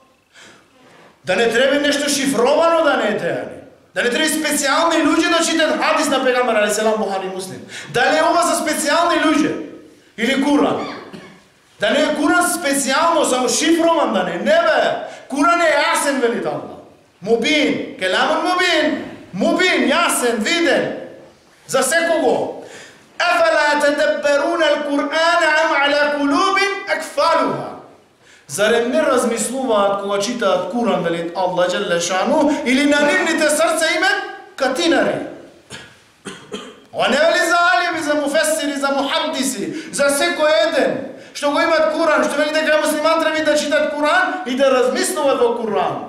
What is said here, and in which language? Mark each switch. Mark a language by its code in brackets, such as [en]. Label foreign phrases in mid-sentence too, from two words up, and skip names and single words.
[mk] Да не треба нешто шифровано да не е теани. Да не треба специјални луѓе да читат хадис на пегамбер алейхиссалам, Бухари, Муслим. Дали е ова за специјални луѓе? Или Куран? Да не е Куран специјално, само шифрован да не. Не бе. Куран е јасен, вели Аллах. [ar] مبين. كلام مبين. مبين, [mk] јасен, виден. За секого. [ar] أفلا يتدبرون القرآن أم على قلوب أقفالها. [mk] Зарем не размислуваат кога читаат Куран, вели Аллах [ar] جل شأنه, [mk] или на нивните срца имат катинари. Ова не вели за алими, за муфесири, за мухаддиси, за секој еден што го имат Куран, што вели дека муслиман треба да читат Куран и да размислуваат во Куран.